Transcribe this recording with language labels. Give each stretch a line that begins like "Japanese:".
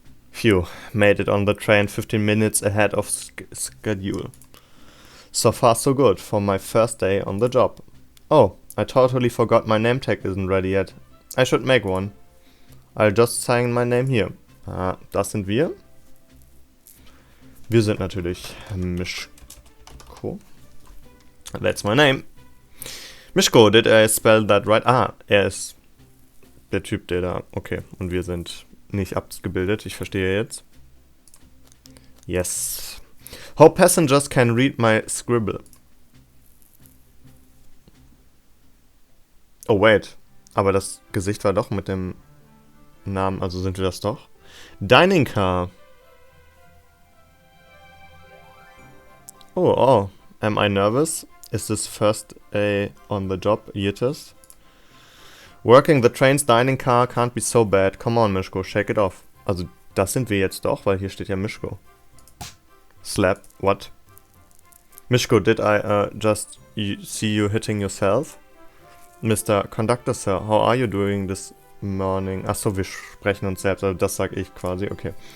English: Phew, made it on the train 15 minutes ahead of schedule. So far so good for my first day on the job. Oh, I totally forgot my name tag isn't ready yet. I should make one. I'll just sign my name here.
German: Ah, das sind wir. Wir sind natürlich Mischko.
English: That's my name. Mischko, did I spell that right?
German: Ah, er ist der Typ, der da... Okay, und wir sind nicht abgebildet. Ich verstehe jetzt.
English: Yes. Hope passengers can read my scribble. Oh, wait.
German: Aber das Gesicht war doch mit dem Namen, also sind wir das doch.
English: Dining car. Oh. Am I nervous? Is this first day on the job? Yetis. Working the train's dining car can't be so bad. Come on, Mischko, shake it off.
German: Also, das sind wir jetzt doch, weil hier steht ja Mischko.
English: Slap, what? Mischko, did I just see you hitting yourself? Mr. Conductor, Sir, how are you doing this morning?
German: Achso, wir sprechen uns selbst, also das sag ich quasi, okay.